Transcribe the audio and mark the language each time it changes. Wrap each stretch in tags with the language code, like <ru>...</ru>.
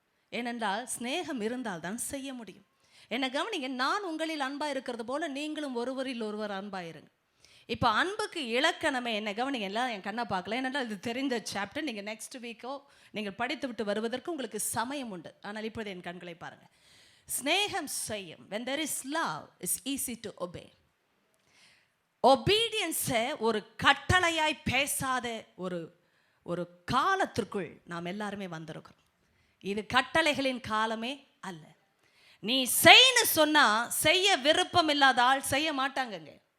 <ta>ஏனென்றால் ஸ்நேகம் இருந்தால் தான் செய்ய முடியும். என்னை கவனிங்க, நான் உங்களில் அன்பாக இருக்கிறது போல நீங்களும் ஒருவரில் ஒருவர் அன்பாயிருங்க. இப்போ அன்புக்கு இலக்கணமே என்ன? கவனிங்க, எல்லாம் என் கண்ணை பார்க்கல, ஏனென்றால் இது தெரிந்த சாப்டர். நீங்கள் நெக்ஸ்ட் வீக்கோ நீங்கள் படித்து விட்டு வருவதற்கு உங்களுக்கு சமயம் உண்டு. ஆனால் இப்போது என் கண்களை பாருங்கள். ஸ்நேகம் செய்யும்.</ta> <en>when there is love it's easy to obey.</en> <ta>ஒபீடியன்ஸை ஒரு கட்டளையாய் பேசாத ஒரு காலத்திற்குள் நாம் எல்லாருமே வந்திருக்கிறோம். இது கட்டளைகளின் காலமே அல்ல. நீ செய்யு சொன்னா செய்ய விருப்பம் இல்லாத ஆள் செய்ய மாட்டாங்கங்க.</ta>